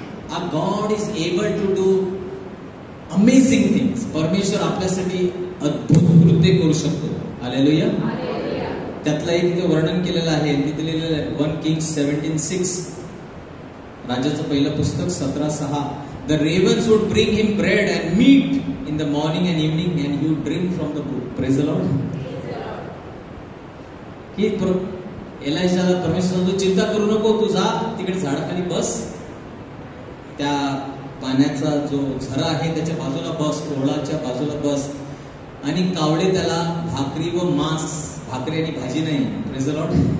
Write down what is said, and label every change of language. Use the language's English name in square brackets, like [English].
[English] Our God is able to do amazing things. [Marathi] परमेश्वर आपल्यासाठी अद्भुत कृत्य करू शकतो. हालेलुया. त्यातलं एक ते वर्णन केलेलं आहे, तिथे लिहिलेलं आहे 1 Kings 17:6, राजाचं पहिलं पुस्तक 17:6. [English] The ravens would bring him bread and meat in the morning and evening, and he would drink from the brook. Praise the Lord. [Marathi] की एलायजाला परमेश्वर तू चिंता करू नको, तू जा तिकडे झाडाखाली बस, त्या पाण्याचा जो झरा आहे त्याच्या बाजूला बस, ओळाच्या बाजूला बस, आणि कावळे त्याला भाकरी व मांस, भाकरी आणि भाजी नाही. [English] Praise the Lord.